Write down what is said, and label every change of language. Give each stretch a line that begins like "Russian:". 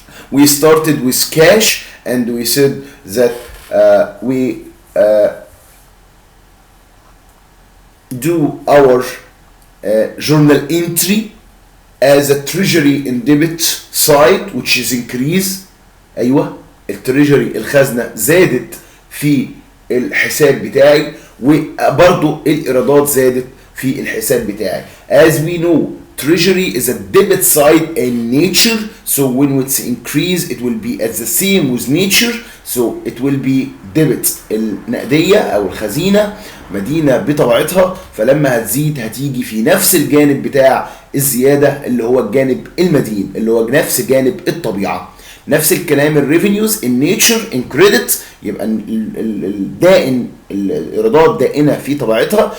English: We started with cash, and we said that we do our journal entry as a treasury in debit side, which is increase.
Arabic: ايوه التريجري الخزنه زادت في الحساب بتاعي، وبرضو الايرادات زادت في الحساب بتاعي.
English: As we know, treasury is a debit side in nature, so when it's increase it will be at the same with nature, so it will be debit.
Arabic: النقديه او الخزينه مدينه بطبيعتها، فلما هتزيد هتيجي في نفس الجانب بتاع الزياده اللي هو الجانب المدين، اللي هو نفس جانب الطبيعه. نفس الكلام
English: الريفينيوز in nature in credit,
Arabic: يبقى الدائن الايرادات دائنه في طبيعتها.